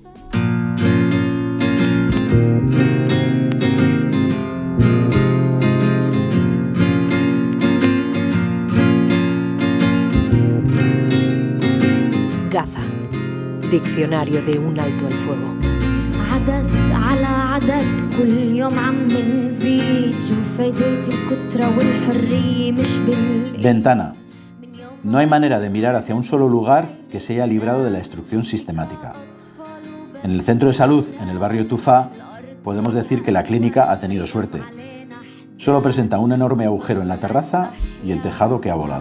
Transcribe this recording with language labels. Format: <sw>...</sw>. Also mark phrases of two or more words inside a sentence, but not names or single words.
<es>Gaza. Diccionario de un alto el fuego.</es> <ar>عدد على عدد كل يوم عم نزيد شو فايدة الكتب الفترة والحرية مش</ar> <es>Ventana. No hay manera de mirar hacia un solo lugar que se haya librado de la destrucción sistemática. En el centro de salud, en el barrio Tufá, podemos decir que la clínica ha tenido suerte. Solo presenta un enorme agujero en la terraza y el tejado que ha volado.</es>